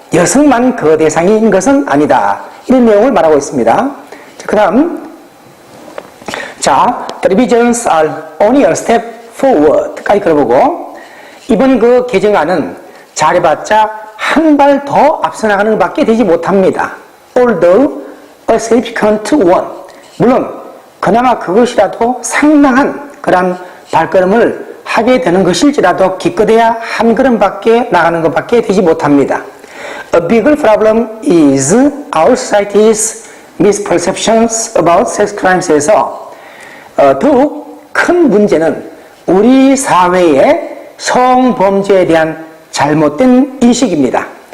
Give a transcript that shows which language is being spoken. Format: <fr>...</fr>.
<ko>여성만 그 대상인 것은 아니다. 이런 내용을 말하고 있습니다. 그 다음, 자,</ko> <en>the revisions are only a step forward</en> <ko>까지 걸어보고, 이번 그 개정안은 잘해봤자 한 발 더 앞서 나가는 것밖에 되지 못합니다.</ko> <en>Although a significant one.</en> <ko>물론 그나마 그것이라도 상당한 그런 발걸음을 하게 되는 것일지라도 기껏해야 한 걸음밖에 나가는 것밖에 되지 못합니다.</ko> <en>A bigger problem is our society's misperceptions about sex crimes</en> <ko>에서 더욱 큰 문제는 우리 사회의 성범죄에 대한 잘못된 인식입니다.</ko>